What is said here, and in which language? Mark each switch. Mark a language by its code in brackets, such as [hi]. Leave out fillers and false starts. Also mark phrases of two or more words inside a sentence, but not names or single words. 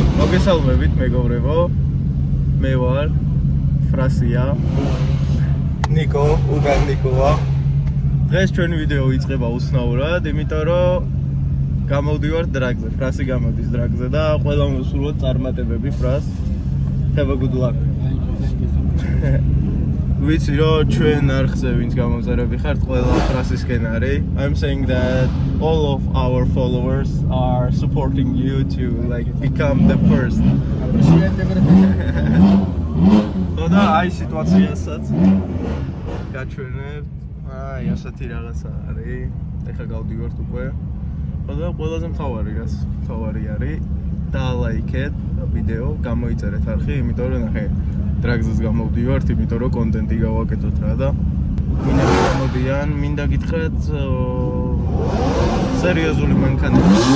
[ka] მოგესალმებით მეგობრებო, მე ვარ ფრასია, ნიკო, უგან ნიკოა. დღეს ჩვენი ვიდეო იწყება უცნაურად, იმიტომ რომ გამოვდივართ დრაგზე, ფრასი გამოდის დრაგზე და ყველა მოსულოთ წარმატებები ფრას. [en] Have a good luck. [ka] ვიცი რომ ჩვენ არხზე ვინც გამომწერები ხართ, ყველა ფრასისკენ არის. [en] I'm saying that all of our followers are supporting you to like become the first. [ka] და აი სიტუაციასაც გაჩვენებთ. აი ასეთი რაღაცა არის. ეხლა გავდივართ უკვე. და ყველაზე მთავარი რაც მთავარი არის, დაალაიქეთ ვიდეო, გამოიწერეთ არხი, იმიტომ რომ ნახე დრაგზეს გამოვდივართ, იმიტომ რომ კონტენტი გავაკეთოთ რა და მინები გამოდიან, მინდა გითხრათ სერიოზული მანქანები.